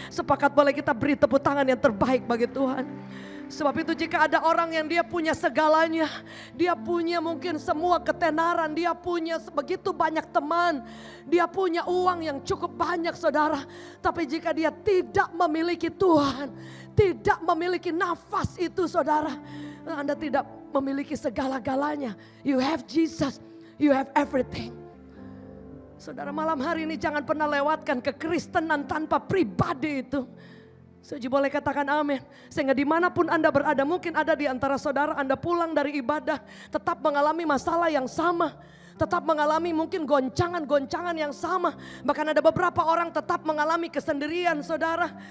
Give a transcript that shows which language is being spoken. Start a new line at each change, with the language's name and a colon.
Indonesian: Sepakat boleh kita beri tepuk tangan yang terbaik bagi Tuhan. Sebab itu jika ada orang yang dia punya segalanya, dia punya mungkin semua ketenaran, dia punya begitu banyak teman, dia punya uang yang cukup banyak, saudara. Tapi jika dia tidak memiliki Tuhan, tidak memiliki nafas itu, saudara, Anda tidak memiliki segala-galanya.
English: You have Jesus, you have everything.
Indonesian: Saudara, malam hari ini jangan pernah lewatkan kekristenan tanpa pribadi itu. Setuju, boleh katakan amin. Sehingga dimanapun Anda berada, mungkin ada di antara saudara Anda pulang dari ibadah, tetap mengalami masalah yang sama. Tetap mengalami mungkin goncangan-goncangan yang sama. Bahkan ada beberapa orang tetap mengalami kesendirian, saudara.